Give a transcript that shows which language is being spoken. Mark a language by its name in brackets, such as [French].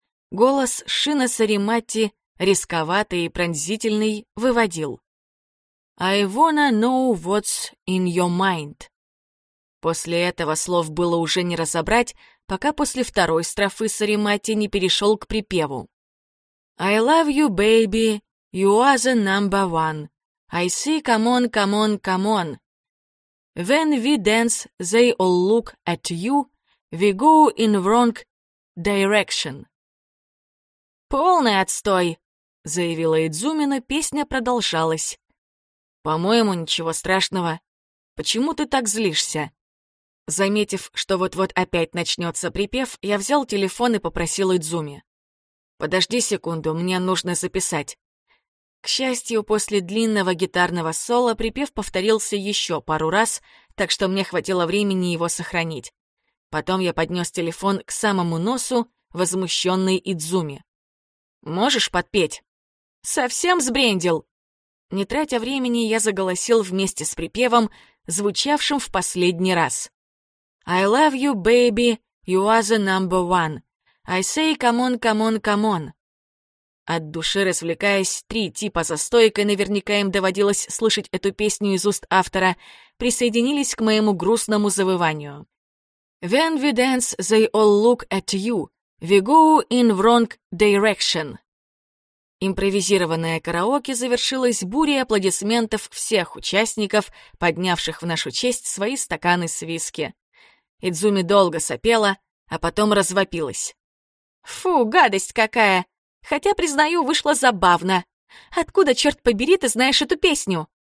[Russian] Голос Шина Саримати, рисковатый и пронзительный, выводил. [English] «I wanna know what's in your mind». [Russian] После этого слов было уже не разобрать, пока после второй строфы Саримати не перешел к припеву. [English] «I love you, baby, you are the number one. I see, come on, come on, come on. When we dance, they all look at you. We go in wrong direction». [Russian] «Полный отстой», — заявила Идзуми, но песня продолжалась. «По-моему, ничего страшного. Почему ты так злишься?» Заметив, что вот-вот опять начнется припев, я взял телефон и попросил Идзуми. «Подожди секунду, мне нужно записать». К счастью, после длинного гитарного соло припев повторился еще пару раз, так что мне хватило времени его сохранить. Потом я поднес телефон к самому носу, возмущенный Идзуми. «Можешь подпеть?» «Совсем сбрендил!» Не тратя времени, я заголосил вместе с припевом, звучавшим в последний раз. [English] «I love you, baby, you are the number one. I say, come on, come on, come on». [Russian] От души развлекаясь, три типа за стойкой, наверняка им доводилось слышать эту песню из уст автора, присоединились к моему грустному завыванию. [English] «When we dance, they all look at you. We go in wrong direction». [Russian] Импровизированное караоке завершилось бурей аплодисментов всех участников, поднявших в нашу честь свои стаканы с виски. Идзуми долго сопела, а потом развопилась. «Фу, гадость какая! Хотя, признаю, вышло забавно. Откуда, черт побери, ты знаешь эту песню?»